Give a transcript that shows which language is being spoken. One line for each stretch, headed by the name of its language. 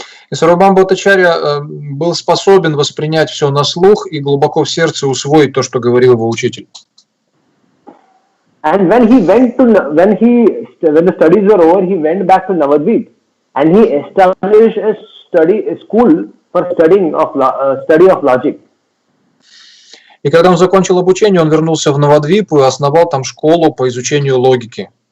Russian: И Сарвабхаума Бхаттачарья был способен воспринять все на слух и глубоко в сердце усвоить то, что говорил его учитель.
English: And when the studies were over, he went back to Navadvip, and he established a school for study of logic.
Russian: И когда он закончил обучение, он вернулся в Навадвипу и основал там школу по изучению логики.